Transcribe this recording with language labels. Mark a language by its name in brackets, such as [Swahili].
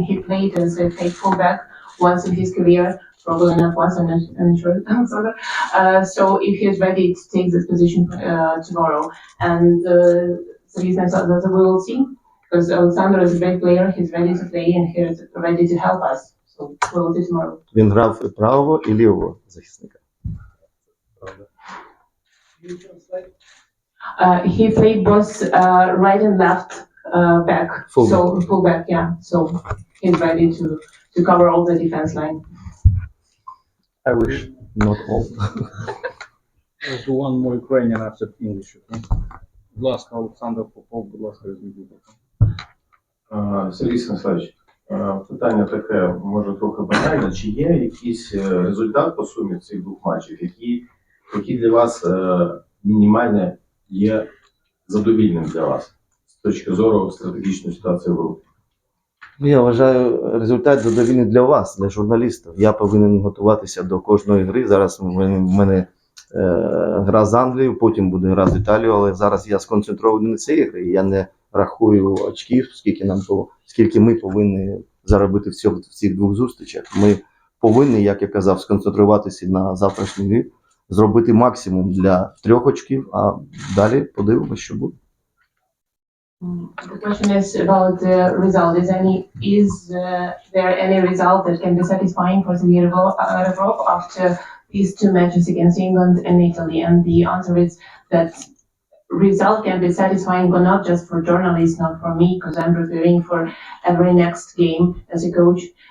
[English] He played as a fake fullback once in his career, probably not once, I'm not sure, Alexandra. So if he's ready to take this position tomorrow, and the reason is that we will see. because Alexander is a great player, he's ready to play and he's ready to help us. So we'll see tomorrow. [Ukrainian] Він грав і правого і лівого захисника. [English] He played both right and left back. Fullback. So fullback, yeah. So he's ready to cover all the defense line. I wish. Not all. There's one more Ukrainian after English. [Ukrainian] Будь ласка, Олександр Попов, будь ласка, візьміть мікрофон. Сергій Станіславович, питання таке, може трохи банальне. Чи є якийсь результат по сумі цих двох матчів, які для вас мінімально є задовільним для вас з точки зору стратегічної ситуації в групі? Я вважаю, результат задовільний для вас, для журналістів. Я повинен готуватися до кожної гри. Зараз в мене гра з Англією, потім буде гра з Італією, але зараз я сконцентрований на цій грі. Я не рахую очків, скільки ми повинні заробити в цих двох зустрічах. Ми повинні, як я казав, сконцентруватися на завтрашній грі, зробити максимум для 3 очків, а далі подивимося, що буде. [English] The question is about the result. Is there any result that can be satisfying for Sergei Rebrov after these 2 matches against England and Italy? And the answer is that result can be satisfying, but not just for journalists, not for me, because I'm preparing for every next game as a coach.